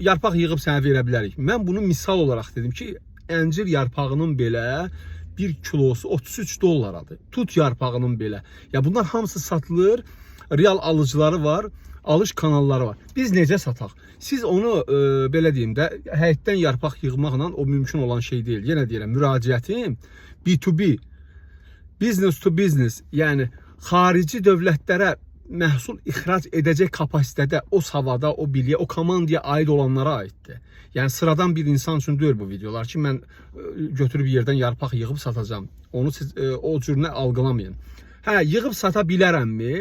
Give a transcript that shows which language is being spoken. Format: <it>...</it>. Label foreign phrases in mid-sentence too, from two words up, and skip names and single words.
<az>Yarpaq yığıb sənə verə bilərik. Mən bunu misal olaraq dedim ki, əncir yarpağının belə 1 kilosu 33 dollaradır. Tut yarpağının belə. Ya bunlar hamısı satılır, real alıcıları var, alış kanalları var. Biz necə sataq? Siz onu belə deyim də, həyətdən yarpaq yığmaqla o mümkün olan şey deyil. Yenə deyirəm, müraciətim B2B,</az> <en>business to business,</en> <az>yəni xarici dövlətlərə məhsul ixrac edəcək kapasitədə, o savada, o biliyə, o komandaya aid olanlara aiddir. Yəni sıradan bir insan üçün deyil bu videolar ki, mən götürüb yerdən yarpaq yığıb satacağım. Onu siz o cürünə algılamayın. Hə, yığıb sata bilərəmmi?</az>